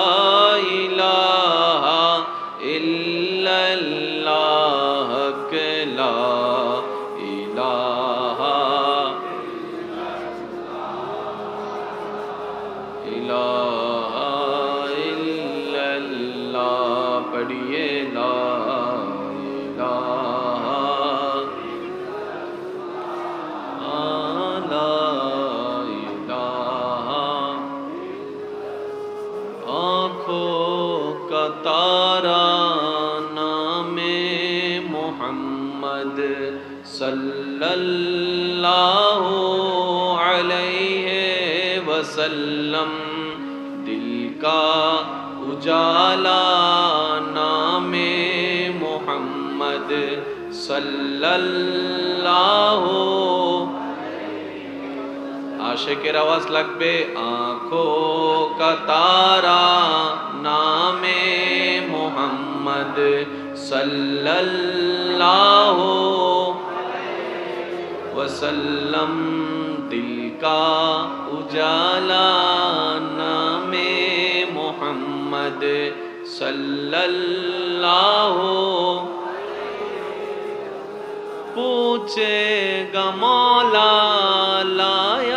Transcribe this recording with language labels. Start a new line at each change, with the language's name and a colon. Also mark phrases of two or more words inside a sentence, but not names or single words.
Arabic: إله إلا الله لا إله إله إلا الله پڑھیے لا إله لا إله
Urdu: آنکھوں کا تارا نام محمد
Arabic: صلی اللہ علیہ وسلم
Urdu: دل کا اجالا نام محمد
Arabic: صلی اللہ
Bangla: عاشقের আওয়াজ লাগবে
Urdu: آنکھوں کا تارا نام محمد
Arabic: صلی اللہ
Urdu: وسلم دل کا اجالا نام محمد
Arabic: صلی اللہ
Urdu: پوچھے گا مولا لا